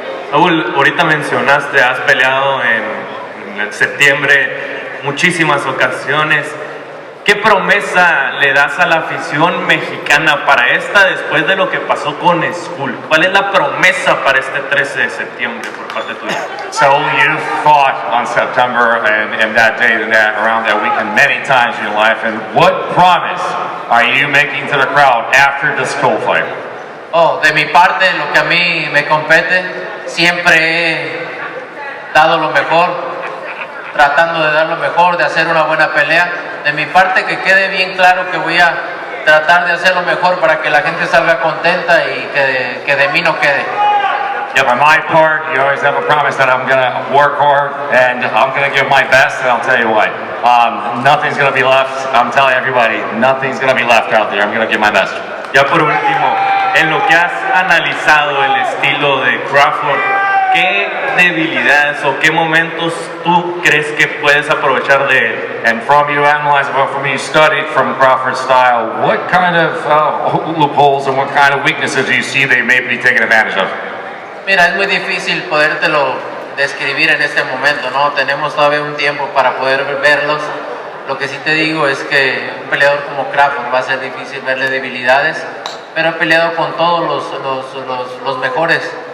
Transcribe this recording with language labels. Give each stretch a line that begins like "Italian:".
Spanish: Saúl, ahorita mencionaste, has peleado en septiembre muchísimas ocasiones. ¿Qué promesa le das a la afición mexicana para esta después de lo que pasó con Skull? ¿Cuál es la promesa para este 13 de septiembre por parte tuya?
English: So you fought on September and that day and that around that weekend many times in your life, and what promise are you making to the crowd after the Skull fight?
Spanish: Oh, de mi parte, lo que a mí me compete, siempre he dado lo mejor, tratando de dar lo mejor, de hacer una buena pelea. De mi parte, que quede bien claro que voy a tratar de hacer lo mejor para que la gente salga contenta y que de mí no quede.
English: Yeah, by my part, you always have a promise that I'm going to work hard and I'm going to give my best, and I'll tell you what, nothing's going to be left. I'm telling everybody, nothing's going to be left out there. I'm going to give my best.
Spanish: Ya por último, en lo que has analizado el estilo de Crawford, ¿qué debilidades o qué momentos tú crees que puedes aprovechar de él?
English: And from you analyze, from you studied from Crawford's style, what kind of loopholes and what kind of weaknesses do you see they may be taking advantage of?
Spanish: Mira, es muy difícil podértelo describir en este momento, ¿no? Tenemos todavía un tiempo para poder verlos. Lo que sí te digo es que un peleador como Crawford va a ser difícil verle debilidades, pero he peleado con todos los mejores.